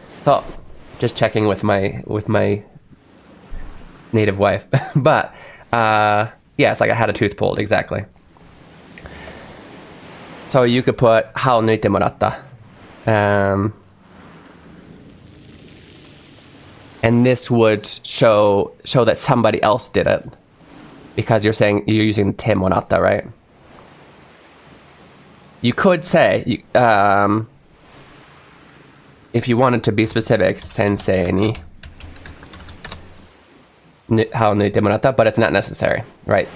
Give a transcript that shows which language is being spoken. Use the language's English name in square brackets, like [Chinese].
[English] So, just checking with my native wife. But, yeah, it's like I had a tooth pulled, exactly. So you could put [Japanese] 歯を抜いてもらった。 [English] And this would show that somebody else did it. Because you're using てもらった, right? You could say, if you wanted to be specific, [Japanese] 先生に歯を抜いてもらった, [English] but it's not necessary, right?